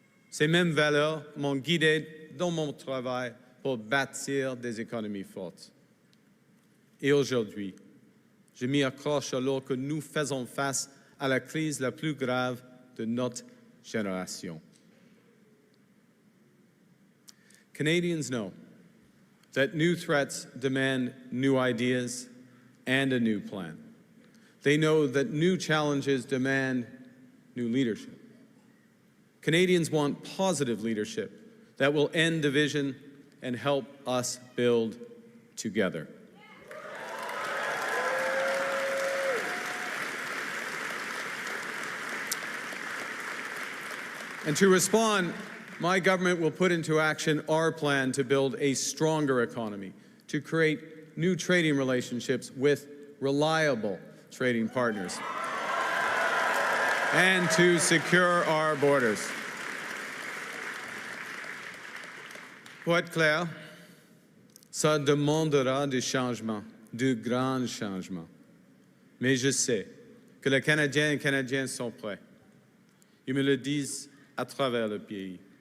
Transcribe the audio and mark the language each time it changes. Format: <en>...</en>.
<fr>Ces mêmes valeurs m'ont guidé dans mon travail pour bâtir des économies fortes. Et aujourd'hui, je m'y accroche alors que nous faisons face à la crise la plus grave de notre génération.</fr> <en>Canadians know that new threats demand new ideas and a new plan. They know that new challenges demand new leadership. Canadians want positive leadership that will end division and help us build together. And to respond, my government will put into action our plan to build a stronger economy, to create new trading relationships with reliable trading partners, and to secure our borders.</en> <fr>Pour être clair, ça demandera des changements, de grands changements. Mais je sais que les Canadiens et Canadiennes sont prêts. Ils me le disent à travers le pays.</fr>